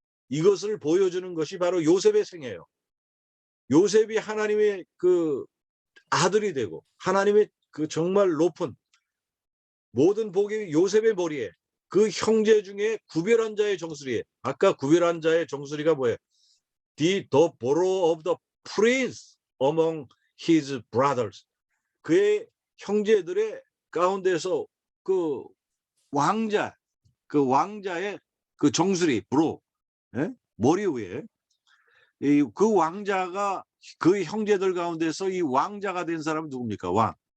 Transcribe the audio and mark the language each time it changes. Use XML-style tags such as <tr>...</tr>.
<ko>이것을 보여주는 것이 바로 요셉의 생애예요. 요셉이 하나님의 그 아들이 되고 하나님의 그 정말 높은 모든 복이 요셉의 머리에 그 형제 중에 구별한 자의 정수리에 아까 구별한 자의 정수리가 뭐예요?</ko> <en>The borrow of the prince among his brothers.</en> <ko>그의 형제들의 가운데서 그 왕자의 그 정수리 브로 머리 위에 그 왕자가 그 형제들 가운데서 이 왕자가 된 사람은 누굽니까? 왕.</ko>